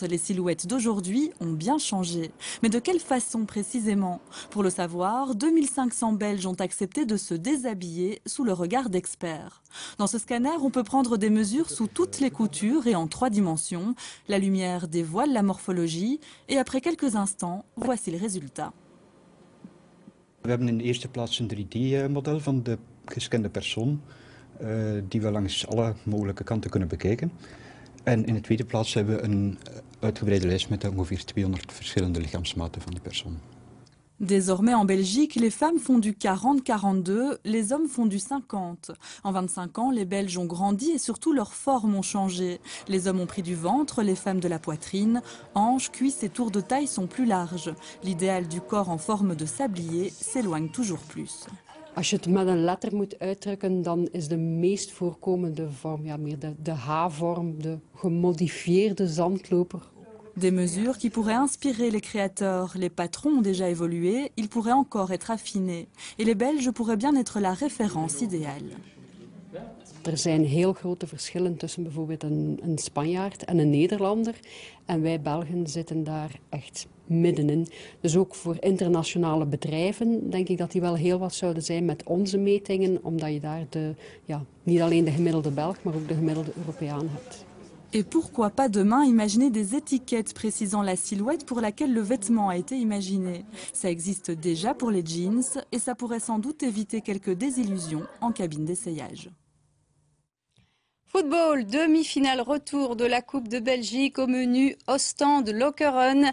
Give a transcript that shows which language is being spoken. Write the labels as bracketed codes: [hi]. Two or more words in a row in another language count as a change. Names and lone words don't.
[fr] Les silhouettes d'aujourd'hui ont bien changé. Mais de quelle façon précisément? Pour le savoir, 2500 Belges ont accepté de se déshabiller sous le regard d'experts. Dans ce scanner, on peut prendre des mesures sous toutes les coutures et en 3 dimensions. La lumière dévoile la morphologie et après quelques instants, voici le résultat. [nl] We hebben in de eerste plaats een 3D-model van de gescande persoon. Die we langs alle mogelijke kanten kunnen bekijken. En in de tweede plaats hebben we een uitgebreide lijst met ongeveer 200 verschillende lichaamsmaten van die persoon. [fr] Désormais en Belgique, les femmes font du 40-42, les hommes font du 50. En 25 ans, les Belges ont grandi et surtout leurs formes ont changé. Les hommes ont pris du ventre, les femmes de la poitrine. Hanches, cuisses et tours de taille sont plus larges. L'idéal du corps en forme de sablier s'éloigne toujours plus. [nl] Als je het met een letter moet uitdrukken, dan is de meest voorkomende vorm meer de H-vorm, de gemodifieerde zandloper. [fr] Des mesures qui pourraient inspirer les créateurs. Les patrons ont déjà évolué, ils pourraient encore être affinés. Et les Belges pourraient bien être la référence idéale. [nl] Er zijn heel grote verschillen tussen bijvoorbeeld een Spanjaard en een Nederlander. En wij Belgen zitten daar echt middenin. Dus ook voor internationale bedrijven denk ik dat die wel heel wat zouden zijn met onze metingen. Omdat je daar niet alleen de gemiddelde Belg, maar ook de gemiddelde Europeaan hebt. [fr] Et pourquoi pas demain imaginer des étiquettes précisant la silhouette pour laquelle le vêtement a été imaginé. Ça existe déjà pour les jeans et ça pourrait sans doute éviter quelques désillusions en cabine d'essayage. Football, demi-finale retour de la Coupe de Belgique au menu Ostende-Lokeren.